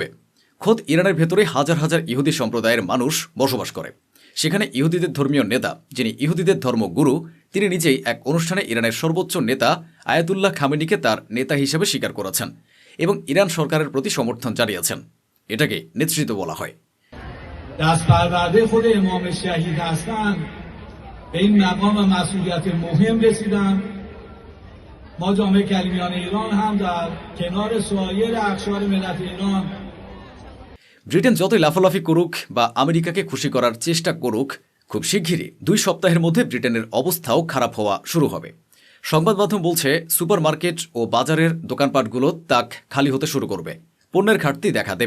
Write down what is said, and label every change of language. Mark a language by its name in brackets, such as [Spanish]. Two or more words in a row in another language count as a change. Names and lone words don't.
[Bangla] খোদ ইরানের ভেতরে হাজার হাজার ইহুদি সম্প্রদায়ের মানুষ বসবাস করে। সেখানে ইহুদিদের ধর্মীয় নেতা, যিনি ইহুদিদের ধর্মগুরু, তিনি নিজেই এক অনুষ্ঠানে ইরানের সর্বোচ্চ নেতা আয়াতুল্লাহ খামেনিকে তার নেতা হিসেবে স্বীকার করেছেন এবং ইরান সরকারের প্রতি সমর্থন জানিয়েছেন। এটাকে নেতৃত্ব বলা হয়। [Persian] دست پرورده خود امام شهید هستند به این مقام و مسئولیت مهم رسیدن. ما جامعه کلیمیان ایران هم در کنار سایر اقشار ملت ایران [Bangla] ব্রিটেন যতই লাফালাফি করুক বা আমেরিকাকে খুশি করার চেষ্টা করুক, খুব শিগগিরই 2 সপ্তাহের মধ্যে ব্রিটেনের অবস্থাও খারাপ হওয়া শুরু হবে। সংবাদ মাধ্যম বলছে [English] super market [Bangla] ও বাজারের দোকানপাটগুলো তাক খালি হতে শুরু করবে, পণ্যের ঘাটতি দেখা দেবে।